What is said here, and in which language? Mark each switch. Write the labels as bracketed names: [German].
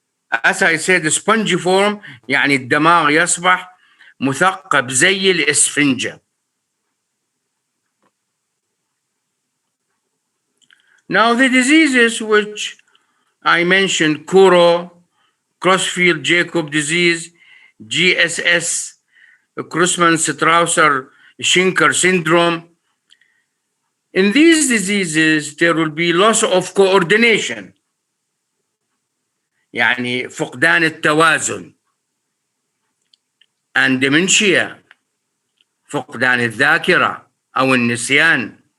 [English] As I said, [Arabic] spongiform يعني الدماغ يصبح مثقب زي الإسفنجة. [English] Now the diseases which I mentioned, Kuro, Crossfield-Jacob disease, GSS, Creutzmann-Strauss-Schinker syndrome. In these diseases, there will be loss of coordination [Arabic] يعني فقدان التوازن، and dementia فقدان الذاكرة أو النسيان.